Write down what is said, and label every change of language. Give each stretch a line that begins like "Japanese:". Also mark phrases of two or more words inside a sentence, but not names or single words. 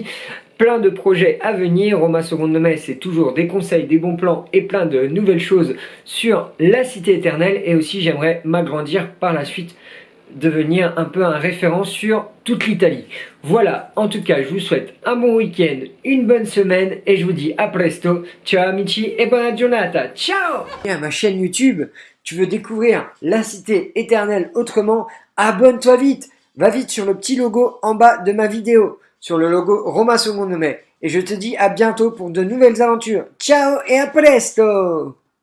French: Plein de projets à venir. Roma Seconde Mai, c'est toujours des conseils, des bons plans et plein de nouvelles choses sur la cité éternelle. Et aussi, j'aimerais m'agrandir par la suite, devenir un peu un référent sur toute l'Italie. Voilà, en tout cas, je vous souhaite un bon week-end, une bonne semaine et je vous dis à presto.
Italian: Ciao amici et buona giornata. Ciao!
French: Et à ma chaîne YouTube, tu veux découvrir la cité éternelle autrement? Abonne-toi vite. Va vite sur le petit logo en bas de ma vidéo, sur le logo Roma Seconde Mai. Et je te dis à bientôt pour de nouvelles aventures. Ciao et à presto!